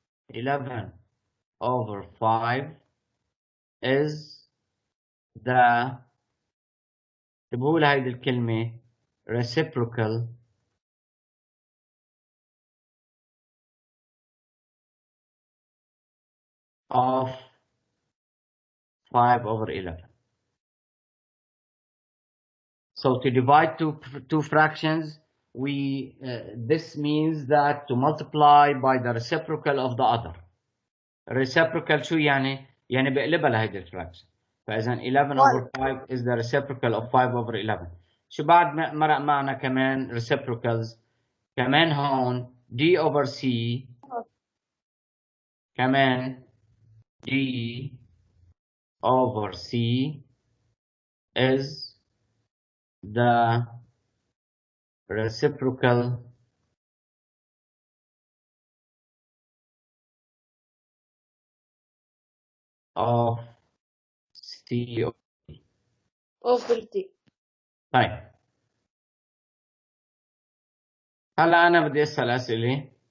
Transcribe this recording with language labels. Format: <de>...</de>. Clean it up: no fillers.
<en>11 over 5 is the</en> <ar>بقول هيدي الكلمة</ar> <en>reciprocal of 5 over 11. So to divide two fractions, this means that to multiply by the reciprocal of the other.</en> <ar>Reciprocal شو يعني؟ يعني بقلبها لهيدي الفراكشن.</ar> <en>فإذا 11 over 5 is the reciprocal of 5 over 11.</en> <ar>شو بعد مرق معنا كمان</ar> <en>reciprocals؟</en> <ar>كمان هون</ar> <en>d over c كمان d over c is the reciprocal of c over D.</en> <ar>طيب هلا أنا بدي أسأل أسئلة.</ar>